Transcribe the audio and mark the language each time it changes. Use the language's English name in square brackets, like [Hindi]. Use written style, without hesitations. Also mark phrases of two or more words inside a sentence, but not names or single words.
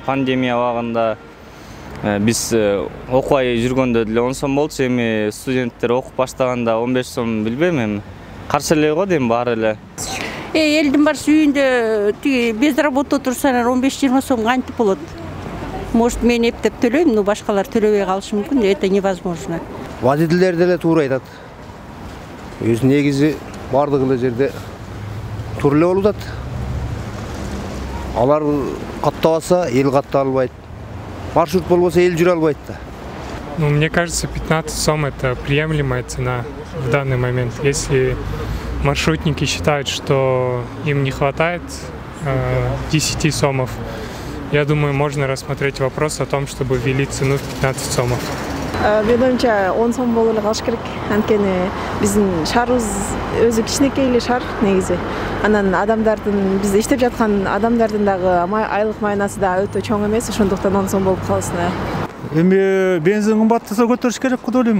[Kyrgyz] Пандемия убагында биз окубай жүргөндө деле 10 сом болчу. Эми студенттер окуп баштаганда 15 сом билбейм эми. Каршы эле го дейм баары эле. Элдин барысы үйүндө тиги [Russian] без работа [Kyrgyz] турса 15-20 сом кантип болот? Может, мен эптеп төлөйм, но башкалар төлөбөй калышы мүмкүн. [Russian] Это невозможно. [Kyrgyz] Водительдер деле туура айтат. Өз негизи бардык эле жерде тура эле болуп атат. Алар каттабаса, эл катта албайт. Маршрут болбосо, эл жүрө албайт да. [Russian] Ну, мне кажется, 15 сом это приемлемая цена в данный момент. Если маршрутники считают, что им не хватает 10 сомов, я думаю, можно рассмотреть вопрос о том, чтобы ввели цену в 15 сомов. [Kyrgyz] Мен оюмча 10 сом болуп эле калыш керек. Анткени биздин шаарыбыз өзү кичинекей эле шаар негизи. Анан адамдардын, бизде иштеп жаткан адамдардын дагы айлык майнасы да өтө чоң эмес, ошондуктан 10 сом болуп калсын. Эми бензин кымбаттаса көтөрүш керек го деп ойлойм.